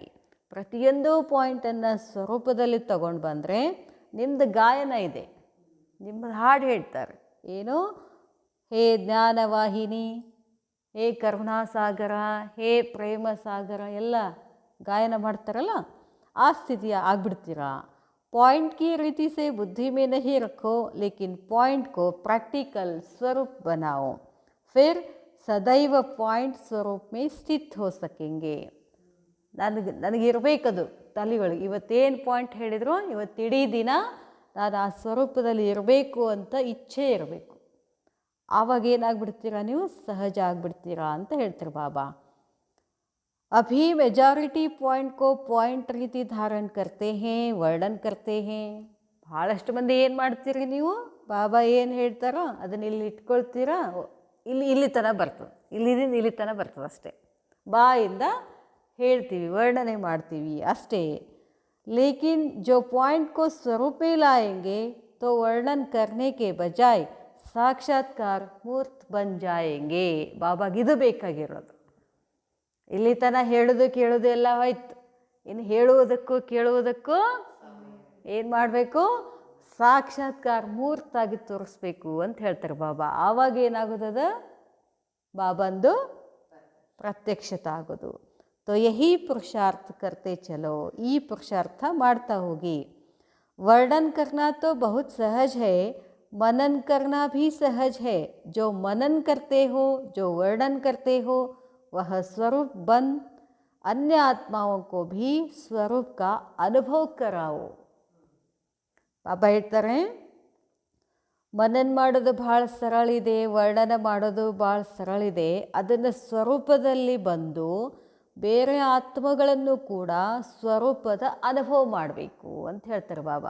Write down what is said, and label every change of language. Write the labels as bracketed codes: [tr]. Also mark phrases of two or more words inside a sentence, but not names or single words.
[kn] ಪ್ರತಿಯೊಂದು ಪಾಯಿಂಟನ್ನು ಸ್ವರೂಪದಲ್ಲಿ ತಗೊಂಡು ಬಂದರೆ ನಿಮ್ಮದು ಗಾಯನ ಇದೆ, ನಿಮ್ಮದು ಹಾಡು ಹೇಳ್ತಾರೆ. ಏನು, ಹೇ ಜ್ಞಾನವಾಹಿನಿ, ಹೇ ಕರುಣಾಸಾಗರ, ಹೇ ಪ್ರೇಮ ಸಾಗರ, ಎಲ್ಲ ಗಾಯನ ಮಾಡ್ತಾರಲ್ಲ, ಆ ಸ್ಥಿತಿಯ ಆಗ್ಬಿಡ್ತೀರಾ. [hi] पॉइंट की रीति से बुद्धि में नहीं रखो लेकिन पॉइंट को प्रैक्टिकल स्वरूप बनाओ, फिर सदैव पॉइंट स्वरूप में स्थित हो सकेंगे. [kn] ನನಗಿರಬೇಕದು ತಲೆಯೊಳಗೆ, ಇವತ್ತೇನು ಪಾಯಿಂಟ್ ಹೇಳಿದ್ರು ಇವತ್ತಿಡೀ ದಿನ ನಾನು ಆ ಸ್ವರೂಪದಲ್ಲಿ ಇರಬೇಕು ಅಂತ ಇಚ್ಛೆ ಇರಬೇಕು. ಆವಾಗ ಏನಾಗ್ಬಿಡ್ತೀರಾ ನೀವು, ಸಹಜ ಆಗಿಬಿಡ್ತೀರಾ ಅಂತ ಹೇಳ್ತಾರೆ ಬಾಬಾ. [hi] अभी मेजॉरिटी पॉइंट को पॉइंट रीति धारण करते हैं, ವರ್ಣನ್ करते हैं. [kn] ಭಾಳಷ್ಟು ಮಂದಿ ಏನು ಮಾಡ್ತೀರಿ ನೀವು, ಬಾಬಾ ಏನು ಹೇಳ್ತಾರೋ ಅದನ್ನ ಇಲ್ಲಿ ಇಟ್ಕೊಳ್ತೀರಾ, ಇಲ್ಲಿ ತನಕ ಬರ್ತದೆ, ಇಲ್ಲಿ ತನಕ ಬರ್ತದೆ ಅಷ್ಟೇ. ಬಾಯಿಂದ ಹೇಳ್ತೀವಿ, ವರ್ಣನೆ ಮಾಡ್ತೀವಿ ಅಷ್ಟೇ. [hi] लेकिन जो पॉइंट को स्वरूप में लाएंगे तो वर्णन करने के बजाय साक्षात्कार मूर्त बन जाएंगे. [kn] ಬಾಬಾಗಿದು ಬೇಕಾಗಿರೋದು. ಇಲ್ಲಿ ತನಕ ಹೇಳೋದು ಕೇಳೋದು ಎಲ್ಲ ಹೋಯ್ತು. ಇನ್ನು ಹೇಳುವುದಕ್ಕೂ ಕೇಳುವುದಕ್ಕೂ ಏನು ಮಾಡಬೇಕು? ಸಾಕ್ಷಾತ್ಕಾರ ಮೂರ್ತಾಗಿ ತೋರಿಸ್ಬೇಕು ಅಂತ ಹೇಳ್ತಾರೆ ಬಾಬಾ. ಆವಾಗ ಏನಾಗೋದದ? ಬಾಬಂದು ಪ್ರತ್ಯಕ್ಷತೆ ಆಗೋದು. [hi] तो यही पुरुषार्थ करते चलो, [kn] ಈ पुरुषार्थ ಮಾಡ್ತಾ ಹೋಗಿ. [hi] वर्णन करना तो बहुत सहज है, मनन करना भी सहज है. जो मनन करते हो, जो वर्णन करते हो, वह स्वरूप बन अन्य आत्माओं को भी स्वरूप का अनुभव कराओ. [kn] ಬಾಬಾ ಹೇಳ್ತಾರೆ, ಮನನ ಮಾಡೋದು ಭಾಳ ಸರಳಿದೆ, ವರ್ಣನ ಮಾಡೋದು ಭಾಳ ಸರಳಿದೆ. ಅದನ್ನು ಸ್ವರೂಪದಲ್ಲಿ ಬಂದು ಬೇರೆ ಆತ್ಮಗಳನ್ನು ಕೂಡ ಸ್ವರೂಪದ ಅನುಭವ ಮಾಡಬೇಕು ಅಂತ ಹೇಳ್ತಾರೆ ಬಾಬಾ.